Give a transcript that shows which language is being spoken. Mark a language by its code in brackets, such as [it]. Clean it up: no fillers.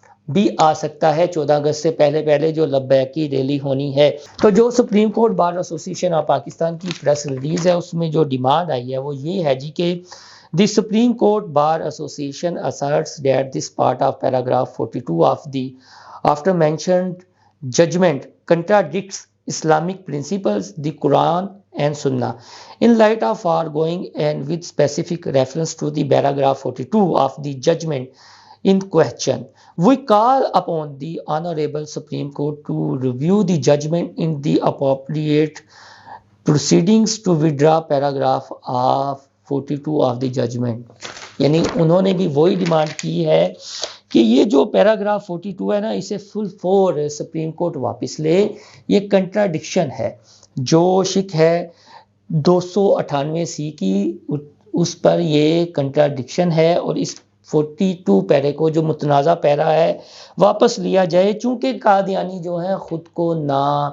[ur] بھی آ سکتا ہے 14 اگست سے پہلے جو لبیک کی ریلی ہونی ہے۔ تو جو سپریم کورٹ بار ایسوسی ایشن آف پاکستان کی پریس ریلیز ہے اس میں جو ڈیمانڈ آئی ہے وہ یہ ہے جی کہ [en] The Supreme Court Bar Association asserts that this part of paragraph 42 of the after mentioned judgment contradicts Islamic principles, the Quran and Sunnah. In light of foregoing and with specific reference to the paragraph 42 of the judgment in question, we call upon the Honorable Supreme Court to review the judgment in the appropriate proceedings to withdraw paragraph of 42 of the judgment. [ur] یعنی انہوں نے بھی وہی demand کی ہے کہ یہ جو پیراگراف 42 ہے نا اسے فل فور سپریم کورٹ واپس لے، یہ کنٹراڈکشن ہے، جو شک ہے 298 کی اس پر یہ کنٹراڈکشن ہے، اور اس 42 پیرے کو جو متنازع پیرا ہے واپس لیا جائے، چونکہ قادیانی جو ہیں خود کو نہ